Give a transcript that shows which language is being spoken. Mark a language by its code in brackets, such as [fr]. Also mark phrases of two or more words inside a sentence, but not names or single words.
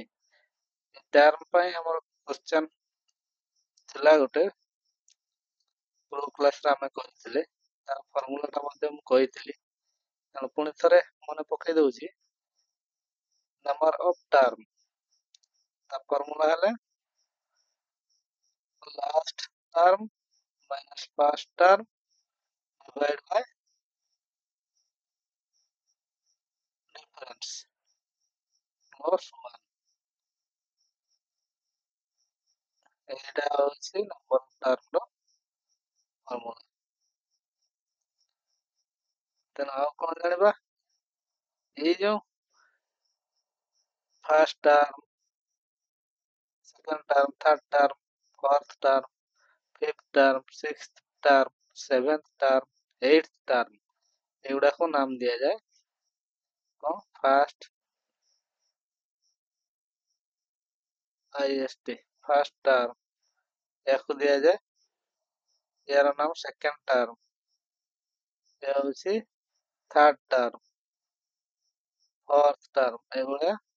[or] ଟର୍ମ ପାଇଁ ଆମର କ୍ୱେଶ୍ଚନ୍ ଥିଲା ଗୋଟେ, ପୂର୍ବ କ୍ଲାସରେ ଆମେ କହିଥିଲେ। ତାର ଫର୍ମୁଲାଟା ମଧ୍ୟ ମୁଁ କହିଥିଲି। ତେଣୁ ପୁଣି ଥରେ ମନେ ପକେଇ ଦଉଛି। [en] number of term, [or] ତା ଫର୍ମୁଲା ହେଲା [en] last term minus first term divided by difference plus 1। [or] ଏଇଟା ହଉଛି [en] number termର [or] ଫର୍ମୁଲା। ତେଣୁ ଆଉ କ'ଣ ଜାଣିବା? ଏଇ ଯୋଉ [en] first term, second term, third term, fourth term, fifth term, sixth term, seventh term, eighth term [or] ଏଗୁଡାକୁ ନାମ ଦିଆଯାଏ କଣ [en] first IST first term [or] ୟାକୁ ଦିଆଯାଏ ୟାର ନାମ [en] second term [or] ଏହା ହେଉଛି [en] third term fourth term ଏଭଳିଆ